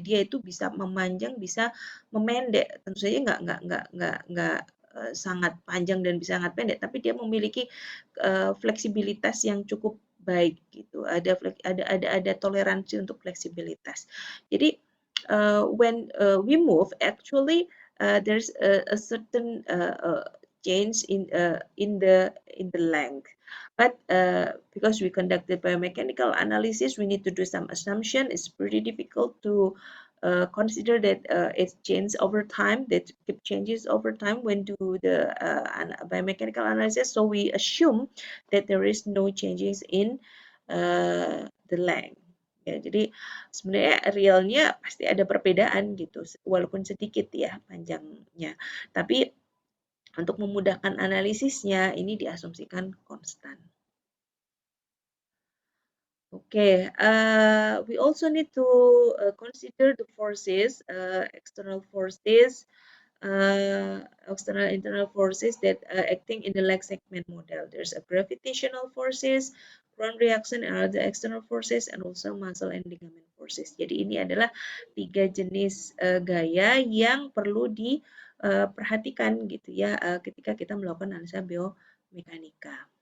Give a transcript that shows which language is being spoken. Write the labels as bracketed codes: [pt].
[id] Dia itu bisa memanjang, bisa memendek. Tentu saja nggak sangat panjang dan bisa sangat pendek, tapi dia memiliki fleksibilitas yang cukup baik gitu. Ada toleransi untuk fleksibilitas. [en] Jadi when we move, actually there's a certain change in the length. But because we conduct the biomechanical analysis, we need to do some assumption. It's pretty difficult to consider that it changes over time, that keep changes over time when do the biomechanical analysis. So we assume that there is no changes in the length. [id] Ya, jadi sebenarnya realnya pasti ada perbedaan gitu, walaupun sedikit ya panjangnya. Tapi untuk memudahkan analisisnya ini diasumsikan konstan. [en] Okay, we also need to consider the forces, external forces, external internal forces that acting in the leg segment model. There's a gravitational forces, ground reaction, and other external forces, and also muscle and ligament forces. [id] Jadi ini adalah tiga jenis gaya yang perlu diperhatikan gitu ya ketika kita melakukan analisa biomekanika.